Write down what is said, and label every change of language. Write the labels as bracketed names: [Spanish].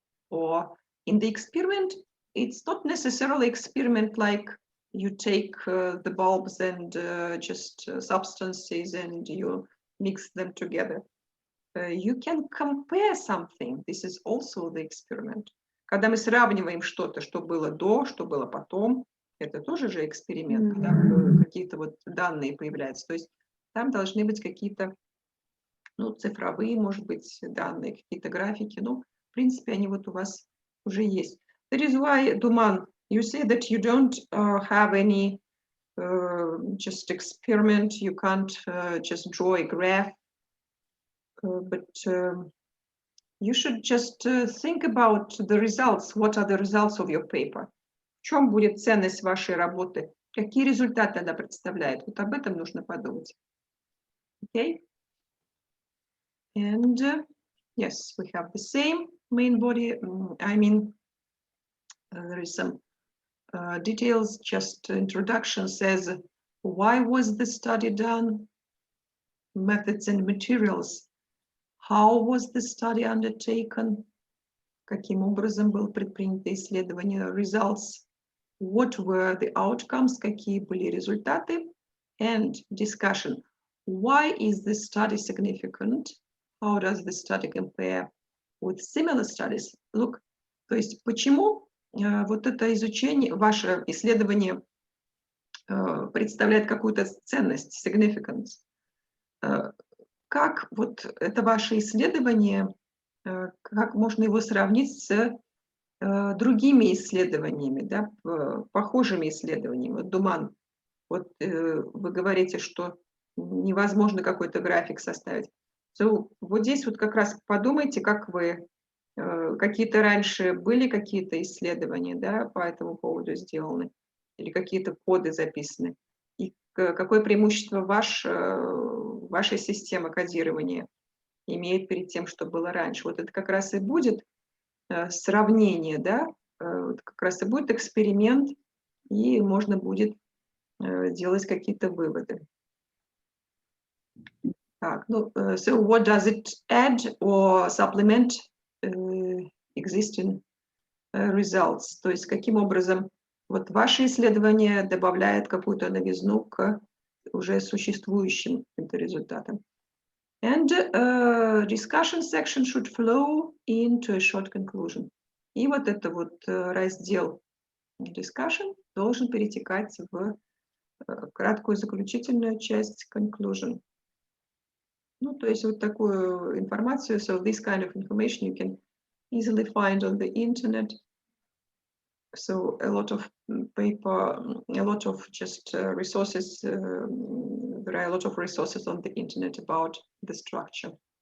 [English] Or in the experiment, it's not necessarily experiment like you take the bulbs and just substances and you mix them together. You can compare something. This is also the experiment. [Russian] Когда мы сравниваем что-то, что было до, что было потом, это тоже же эксперимент, когда какие-то вот данные появляются. То есть там должны быть какие-то, ну, цифровые, может быть, данные, какие-то графики. Ну, в принципе, они вот у вас уже есть. [English] That is why, Duman, you say that you don't have any just experiment, you can't just draw a graph, but you should just think about the results. What are the results of your paper? [Russian] В чем будет ценность вашей работы? Какие результаты она представляет? Вот об этом нужно подумать. [English] Okay? And yes, we have the same main body. There is some details, just introduction says, why was the study done? Methods and materials. How was the study undertaken? [Russian] Каким образом было предпринято исследование? [English] Results. What were the outcomes? [Russian] Какие были результаты? [English] And discussion. Why is this study significant? How does the study compare with similar studies? [Russian] Look, то есть почему вот это изучение, ваше исследование представляет какую-то ценность, significance? Как вот это ваше исследование, как можно его сравнить с другими исследованиями, да, похожими исследованиями? Вот, Думан, вот вы говорите, что невозможно какой-то график составить. So, вот здесь вот как раз подумайте, как вы, какие-то раньше были какие-то исследования, да, по этому поводу сделаны, или какие-то коды записаны, и какое преимущество вашей системы кодирования имеет перед тем, что было раньше. Вот это как раз и будет сравнение, да, вот как раз и будет эксперимент, и можно будет делать какие-то выводы. Так, ну, [English] so what does it add or supplement existing results? [Russian] То есть каким образом вот ваше исследование добавляет какую-то новизну к уже существующим результатам? [English] And discussion section should flow into a short conclusion. [Russian] И вот это вот раздел discussion должен перетекать в краткую заключительную часть conclusion. Ну, то есть вот такую информацию, [English] so this kind of information you can easily find on the internet. So a lot of paper, a lot of just resources, there are a lot of resources on the internet about the structure.